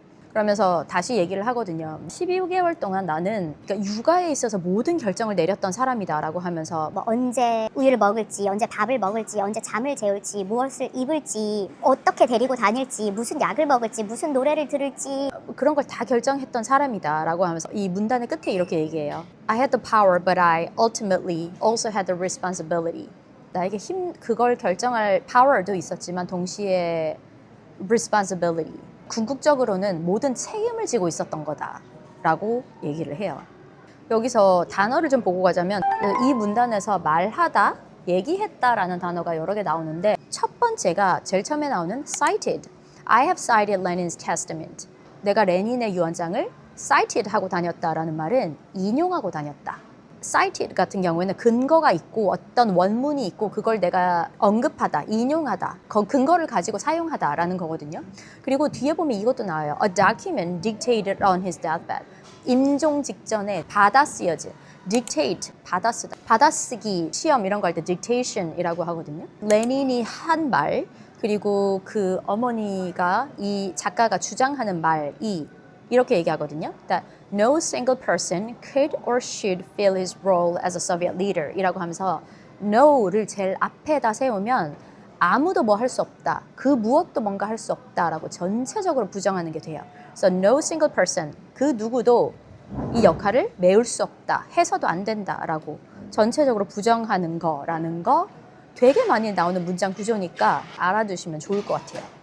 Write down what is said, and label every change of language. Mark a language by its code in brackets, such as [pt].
[ko] 그러면서 다시 얘기를 하거든요. 12개월 동안 나는 그러니까 육아에 있어서 모든 결정을 내렸던 사람이다라고 하면서 뭐 언제 우유를 먹을지, 언제 밥을 먹을지, 언제 잠을 재울지, 무엇을 입을지, 어떻게 데리고 다닐지, 무슨 약을 먹을지, 무슨 노래를 들을지, 그런 걸 다 결정했던 사람이다라고 하면서 이 문단의 끝에 이렇게 얘기해요. [en] I had the power, but I ultimately also had the responsibility. [ko] 나에게 그걸 결정할 power도 있었지만 동시에 responsibility. 궁극적으로는 모든 책임을 지고 있었던 거다라고 얘기를 해요. 여기서 단어를 좀 보고 가자면 이 문단에서 말하다, 얘기했다라는 단어가 여러 개 나오는데 첫 번째가 제일 처음에 나오는 cited. [en] I have cited Lenin's testament. [ko] 내가 레닌의 유언장을 cited 하고 다녔다라는 말은 인용하고 다녔다. cited 같은 경우에는 근거가 있고 어떤 원문이 있고 그걸 내가 언급하다, 인용하다, 그 근거를 가지고 사용하다라는 거거든요. 그리고 뒤에 보면 이것도 나와요. [en] A document dictated on his deathbed. [ko] 임종 직전에 받아 쓰여진, dictate, 받아쓰다, 받아쓰기, 시험 이런 거 할 때 dictation이라고 하거든요. 레닌이 한 말, 그리고 그 어머니가 이 작가가 주장하는 말이 이렇게 얘기하거든요. [en] That no single person could or should fill his role as a Soviet leader [ko] 이라고 하면서 no를 제일 앞에다 세우면 아무도 뭐 할 수 없다. 그 무엇도 뭔가 할 수 없다라고 전체적으로 부정하는 게 돼요. 그래서 no single person, 그 누구도 이 역할을 메울 수 없다. 해서도 안 된다라고 전체적으로 부정하는 거라는 거 되게 많이 나오는 문장 구조니까 알아두시면 좋을 것 같아요.